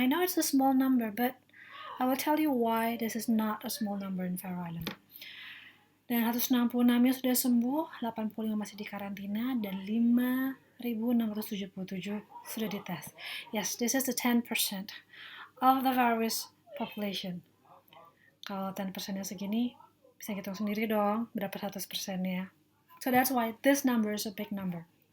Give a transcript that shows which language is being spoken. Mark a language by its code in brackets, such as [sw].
[en] I know it's a small number, but I will tell you why this is not a small number in Faroe Island. [id] Dan 166-nya sudah sembuh, 85 masih di karantina, dan 5.677 sudah dites. [en] Yes, this is the 10% of the virus population. [id] Kalau 10%-nya segini, bisa hitung sendiri dong berapa 100%-nya. [en] So that's why this number is a big number.